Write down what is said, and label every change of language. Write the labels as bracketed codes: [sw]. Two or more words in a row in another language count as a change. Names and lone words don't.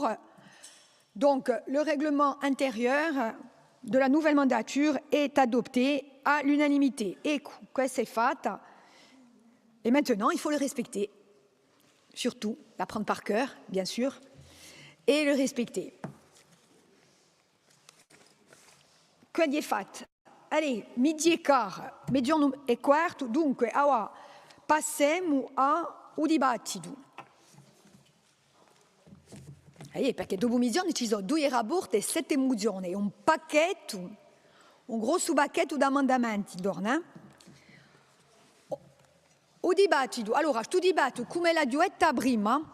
[fr] Donc, le règlement intérieur de la nouvelle mandature est adopté à l'unanimité. Et quoi c'est fait? Et maintenant, il faut le respecter. Surtout, l'apprendre par cœur, bien sûr, et le respecter. Quoi est fait? Allez, 12:15, [it] mezzogiorno e quarto, dunque, ora passiamo al dibattito. Perché dopo mezz'ora ci sono 2 rapporti e 7 mozioni, un pacchetto, un grosso pacchetto di emendamenti, O dibattito, allora, questo dibattito, come l'ha detto prima,